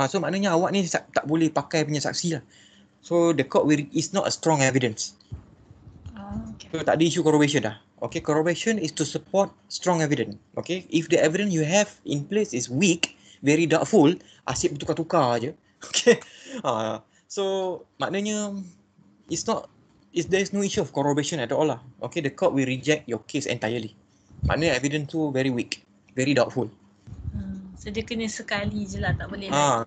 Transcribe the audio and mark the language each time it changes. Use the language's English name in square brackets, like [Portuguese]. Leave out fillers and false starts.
[Malay] So maknanya awak ni tak boleh pakai punya saksi lah. [English] So the court is not a strong evidence. Okay. [Malay] So tak ada isu corroboration dah. [English] Okay, corroboration is to support strong evidence. Okay, if the evidence you have in place is weak, very doubtful, [Malay] asyik bertukar-tukar je. [English] Okay, so maknanya there is no issue of corroboration at all lah. Okay, the court will reject your case entirely. Maknanya evidence tu very weak, very doubtful. [Malay] So dia kena sekali je lah, tak boleh lah.